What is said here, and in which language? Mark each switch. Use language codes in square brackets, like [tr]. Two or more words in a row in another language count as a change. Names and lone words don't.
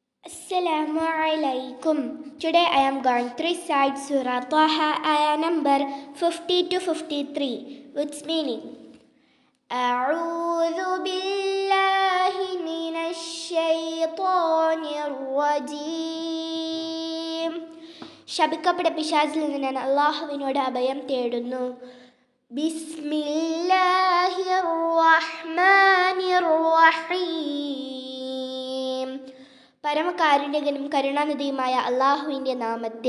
[ar] السلام عليكم. [en] Today I am going to recite Surah Taha, ayah number 50 to 53, with meaning. [ar] أعوذ بالله من الشيطان الرجيم. [ml] ശപിക്കപ്പെട്ട പിശാചിൽ നിന്ന് ഞാൻ അല്ലാഹുവിനോട് അഭയം തേടുന്നു. [ar] بسم الله الرحمن الرحيم. [ml] പരമകാരുണ്യകനും കരുണാനിധിയുമായ അല്ലാഹുവിൻ്റെ നാമത്തിൽ.